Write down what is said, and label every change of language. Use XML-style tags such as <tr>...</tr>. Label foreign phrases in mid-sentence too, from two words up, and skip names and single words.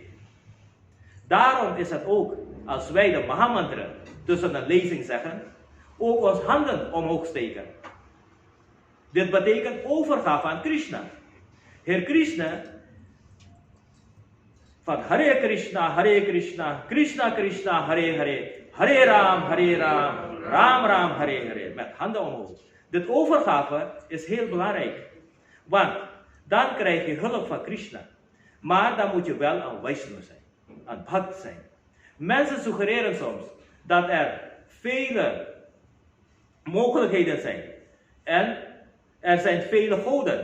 <nl>Daarom is het ook, als wij de Mahamantra tussen een lezing zeggen, ook ons handen omhoog steken. Dit betekent overgave aan Krishna. Heer Krishna, van</nl> <sa>Hare Krishna, Krishna Krishna, Hare Hare, Hare Ram, Ram Ram, Hare Hare,</sa> <nl>met handen omhoog. Dit overgave is heel belangrijk, want dan krijg je hulp van Krishna. Maar dan moet je wel een Vaishnava zijn, een bhakt zijn. Mensen suggereren soms dat er vele mogelijkheden zijn en er zijn vele goden.</nl>